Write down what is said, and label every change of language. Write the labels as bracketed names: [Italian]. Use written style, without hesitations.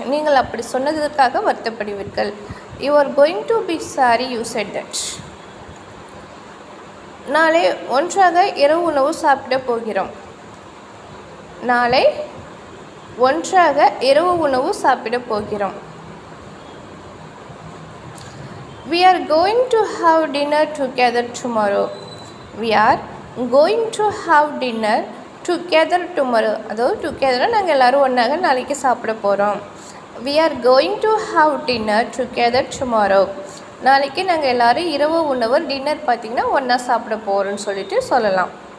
[Tamil] நீங்கள் அப்படி சொன்னதற்காக வருத்தப்படுவீர்கள். [English] You are going to be sorry you said that. [Tamil] நாளை ஒன்றாக இரவு உணவு சாப்பிட போகிறோம். நாளை ஒன்றாக இரவு உணவு சாப்பிட போகிறோம். [English] We are going to have dinner together tomorrow. We are going to have dinner together tomorrow. [Tamil] அதாவது டுகெதராக நாங்கள் எல்லோரும் ஒன்றாக நாளைக்கு சாப்பிட போகிறோம். [English] We are going to have dinner together tomorrow. [Tamil] நாளைக்கு நாங்கள் எல்லோரும் இரவு உணவு டின்னர் பார்த்திங்கன்னா ஒன்றா சாப்பிட போகிறோன்னு சொல்லிட்டு சொல்லலாம்.